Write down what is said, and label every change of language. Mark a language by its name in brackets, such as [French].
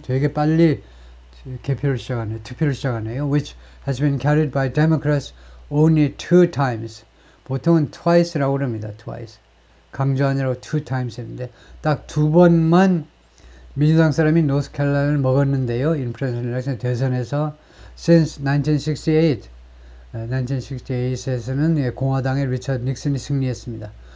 [Korean] 되게 빨리 투표를 시작하네요. [English] Which has been carried by Democrats only 2 times. [Korean] 보통은 twice라고 합니다. [English] twice. [Korean] 강조 아니라고 2 times 했는데 딱 2번만 민주당 사람이 노스캐롤라이나를 먹었는데요. [English] in presidential election [Korean] 대선에서 [English] since 1968 [Korean] 1968에서는 공화당의 리처드 닉슨이 승리했습니다.